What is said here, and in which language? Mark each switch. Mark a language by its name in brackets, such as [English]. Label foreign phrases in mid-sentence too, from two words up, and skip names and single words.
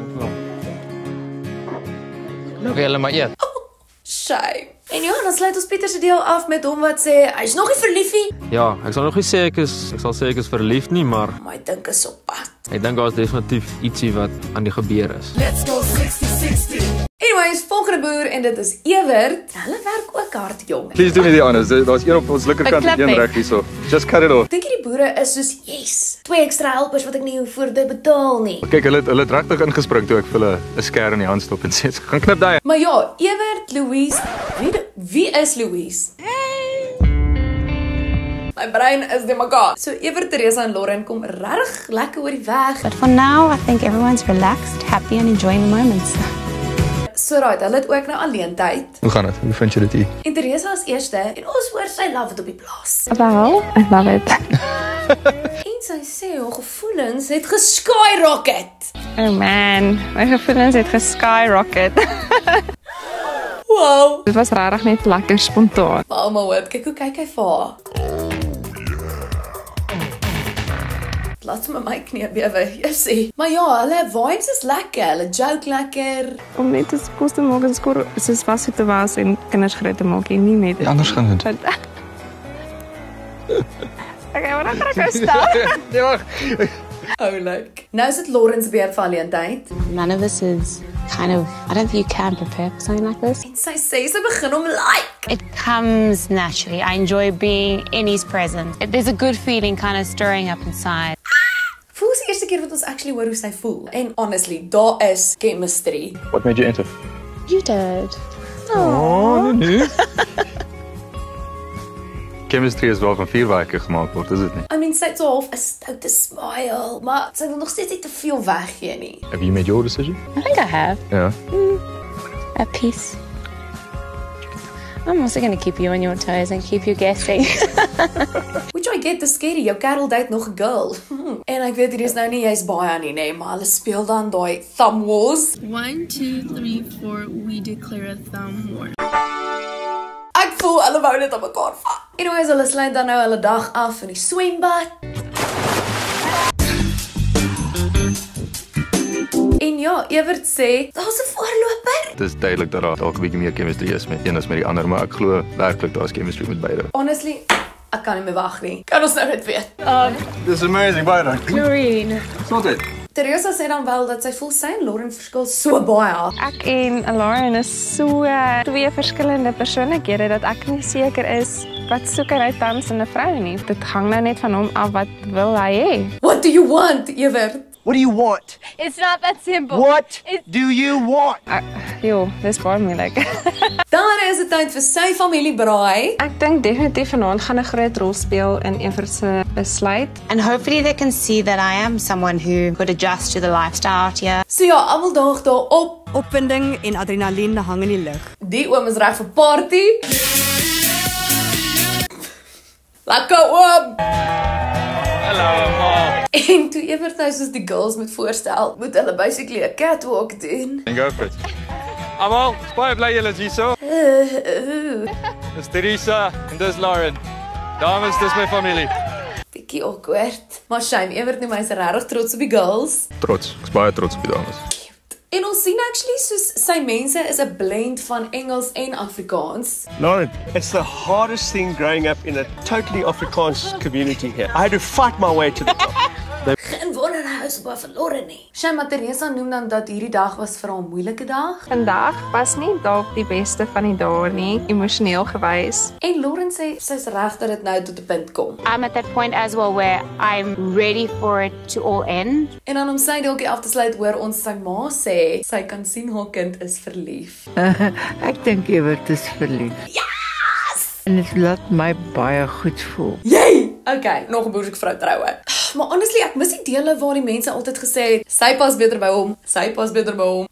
[Afrikaans] Nou gaan hulle maar eet. Shame. En ja, dan sluit ons Pieter se deel af met hom wat sê hy's nog nie verlief nie. Ja, ek sal nog nie sê ek sal sê ek is verliefd nie, maar Maar ek dink is op pad. ek dink daar's definitief ietsie wat aan die gebeur is. [English] Let's go 60-60. [Afrikaans] Anyways, volgende boer en dit is Ewert. Hulle werk ook hard, jong. [English] Please do me the honors. [Afrikaans] Daar's een op ons linkerkant en een reg hierso. [English] Just cut it off. [Afrikaans] Dink jy die boere is soos, yes, 2 ekstra helpers wat ek nie hoef vir te betaal nie. Kyk, hulle het regtig ingespring toe ek vir hulle 'n skêr in die hand stop en sê, "Gaan knip daai." Maar ja, Ewert, Louise, wie is Louise? My brein is de mekaar. So Ewert, Teresa en Lauren kom regtig lekker oor die weg. [English] But for now, I think everyone's relaxed, happy and enjoying the moments. So right, [Afrikaans] hulle het ook nou alleen tyd. Hoe gaan dit? Hoe vind jy dit hier? En Teresa is eerste en ons hoor sy love dit op die plaas. Wel, [English] I love it. [Afrikaans] En sy sê haar gevoelens het geskyrocket. Oh man, my gevoelens het geskyrocket. Wow. Dit was regtig net lekker spontaan. Mama hoop, kyk hoe kyk hy vir haar. Laat my knie bewe, jy. Maar ja, hulle vibes is lekker, hulle joke lekker. Om net eens kos te maak en skor soos was te was en kinders groot te maak en nie net. Ja, anders gaan dit. Okay, wat gaan ek staan? Nee, wag. Oulik. Nou is dit Lauren se beurt vir alleen tyd. [English] None of us is kind of, I don't think you can prepare for something like this. [Afrikaans] En sy sê sy begin om like. [English] It comes naturally. I enjoy being in his presence. There's a good feeling kind of stirring up inside. [Afrikaans] Voel is die eerste keer wat ons actually hoor hoe sy voel. En honestly, daar is chemistry. [English] What made you enter? You did. [Afrikaans] Oh, nee. Chemistry is wel van 4 weke gemaak word, is dit nie? [English] I mean, [Afrikaans] sy het so half 'n stoute smile, maar sy wil nog steeds nie te veel weggee nie. [English] Have you made your decision? I think I have. [Afrikaans] Ja. [English] At peace. I'm also going to keep you on your toes and keep you guessing. Which I get, [Afrikaans] dis scary, jou kerel date nog 'n girl. En ek weet hier is nou nie jy's baie aan nie, nee, maar hulle speel dan daai [English] thumb wars. 1, 2, 3, 4, we declare a thumb war. [Afrikaans] Ek voel hulle wou dit op mekaar vat. Anyways, hulle sluit dan nou hulle dag af in die swembad. En ja, Ewert sê, daar's 'n voorloper. Dit is duidelik dat daar dalk 'n bietjie meer chemistry is met een as met die ander, maar ek glo werklik daar's chemistry met beide. Honestly, ek kan nie meer wag nie. Kan ons nou net weet. [English] This is amazing, [Afrikaans] baie dankie. Doreen. Sorted. Teresa sê dan wel dat sy voel sy en Lauren verskil so baie. Ek en Lauren is so 2 verskillende persoonlikhede dat ek nie seker is wat soek hy tans in 'n vrou nie. Dit hang nou net van hom af wat wil hy hê. [English] What do you want, Ewert? What do you want? It's not that simple. What do you want? [Afrikaans] Jo, dis baie moeilik. Dan is dit tyd vir sy familiebraai. Ek dink definitief vanaand gaan 'n groot rol speel in Ewert se besluit. [English] And hopefully they can see that I am someone who could adjust to the lifestyle out here. [Afrikaans] So ja, almal daag daar op. Opwinding en adrenalien hang in die lug. Die oom is reg vir party. Lekker oom. Hallo, ma. En toe Ewert nou soos die girls moet voorstel, moet hulle basically 'n catwalk doen. En [English] go for it. [Afrikaans] Almal, baie bly julle is hierso. Dis Teresa en dis Lauren. Dames, dis my familie. Bietjie awkward. Maar shame, Ewert noem hy is regtig trots op die girls. Trots. Ek's baie trots op die dames. En ons sien actually soos sy mense is 'n blend van Engels en Afrikaans. [English] Lauren, it's the hardest thing growing up in a totally Afrikaans community here. I had to fight my way to the top. [Afrikaans] Geen wonder hy is baie verlore nie. Shema Teresa noem dan dat hierdie dag was vir haar 'n moeilike dag. Vandag was nie dalk die beste van die dae nie, emosioneel gewys. En Lauren sê sy's reg dat dit nou tot 'n punt kom. [English] I'm at that point as well where I'm ready for it to all end. [Afrikaans] En dan om sy dalkie af te sluit, hoor ons sy ma sê sy kan sien haar kind is verlief. Ek dink Ewert is verlief. Yes! En dit laat my baie goed voel. Yay! Okay, nog 'n boerse vrou troue. Maar honestly, ek mis die dele waar die mense altyd gesê het, sy pas beter by hom, sy pas beter by hom.